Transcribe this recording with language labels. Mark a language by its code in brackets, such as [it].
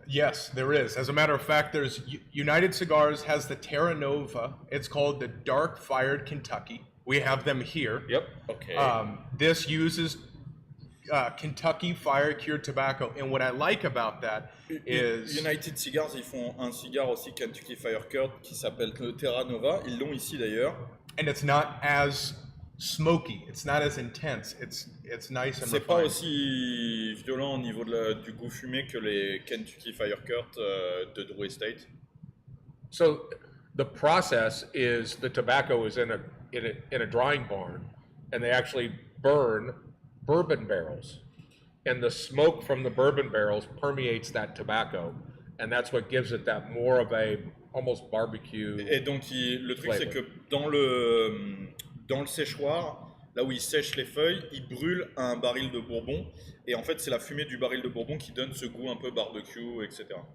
[en] Yes, there is. As a matter of fact, there's United Cigars has the Terra Nova. It's called the Dark Fired Kentucky. We have them here. Yep. Okay. This uses Kentucky Fire Cured tobacco, and what I like about that is [fr] United Cigars, ils font un cigare aussi Kentucky Fire Curt qui s'appelle le Terra Nova. Ils l'ont ici d'ailleurs. [en] and it's not as smoky. It's not as intense. It's nice and [fr] C'est pas [en] refined. [fr] aussi violent au niveau du goût fumé que les Kentucky Fire Curt de Drew Estate. [en] So the process is the tobacco is in a drying barn, and they actually burn bourbon barrels, and the smoke from the bourbon barrels permeates that tobacco, and that's what gives it that more of a almost barbecue. [fr] Et donc le truc c'est que dans le séchoir, là où il sèche les feuilles, il brûle un baril de bourbon, et en fait c'est la fumée du baril de bourbon qui donne ce goût un peu barbecue, etc.